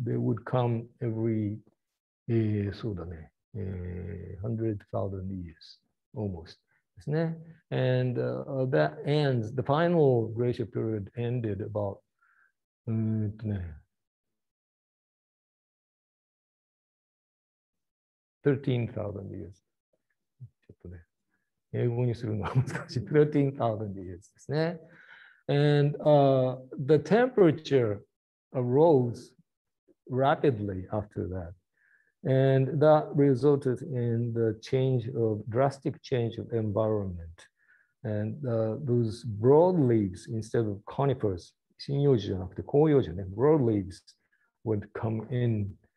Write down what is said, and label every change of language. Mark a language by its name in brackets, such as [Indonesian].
[English] They would come every [Japanese] そうだね、 [English] 100,000 years, almost. [Japanese] ですね. [English] And that ends, the final glacier period ended about 13,000 years. [Japanese] ちょっとね、英語にするのは難しい。 [English] 13,000 years [Japanese] ですね. [English] And the temperature arose rapidly after that. And that resulted in the drastic change of environment. And those broadleaves, instead of conifers, [Japanese] 針葉樹じゃなくて広葉樹ね, [English] broadleaves would come in